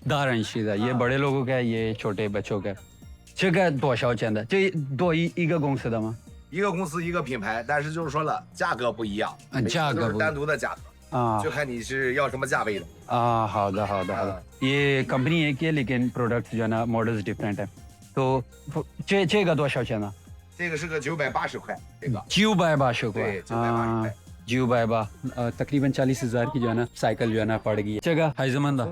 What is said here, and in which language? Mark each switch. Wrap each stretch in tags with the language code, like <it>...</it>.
<zh>大人骑的，</zh> <hi>ये बड़े लोगों का है, ये छोटे बच्चों का है।</hi> <zh>这个多少钱的？这多一个公司的吗？一个公司一个品牌，但是就是说了，价格不一样，嗯价格不一样都是单独的价格，啊就看你是要什么价位的。啊，好的好的好的。</zh> <hi>ये कंपनी एक ही है लेकिन प्रोडक्ट जो है ना मॉडल्स डिफरेंट है।</hi> <zh>तो 这个多少钱呢？这个是个980块，这个 980块。对980块。</zh> <hi>980तकरीबन 40,000 की जो है ना साइकिल जो है ना पड़ गई है।</hi> <zh>这个孩子们的</zh>